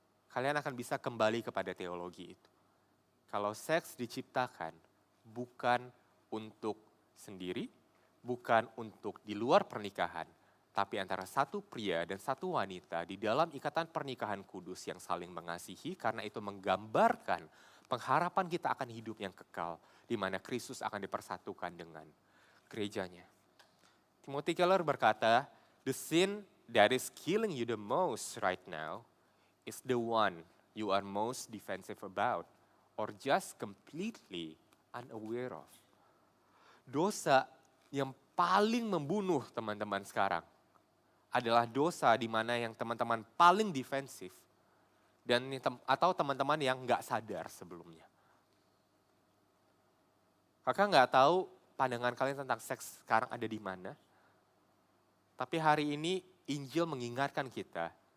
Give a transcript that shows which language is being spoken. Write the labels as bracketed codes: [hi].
[id] Kalian akan bisa kembali kepada teologi itu. Kalau seks diciptakan bukan untuk sendiri, bukan untuk di luar pernikahan, tapi antara satu pria dan satu wanita di dalam ikatan pernikahan kudus yang saling mengasihi, karena itu menggambarkan pengharapan kita akan hidup yang kekal, di mana Kristus akan dipersatukan dengan gerejanya. Timothy Keller berkata, [en] the sin that is killing you the most right now is the one you are most defensive about or just completely unaware of. [id] Dosa yang paling membunuh teman-teman sekarang adalah dosa di mana yang teman-teman paling defensif dan atau teman-teman yang nggak sadar sebelumnya. Kakak nggak tahu pandangan kalian tentang seks sekarang ada di mana. Tapi hari ini Injil mengingatkan kita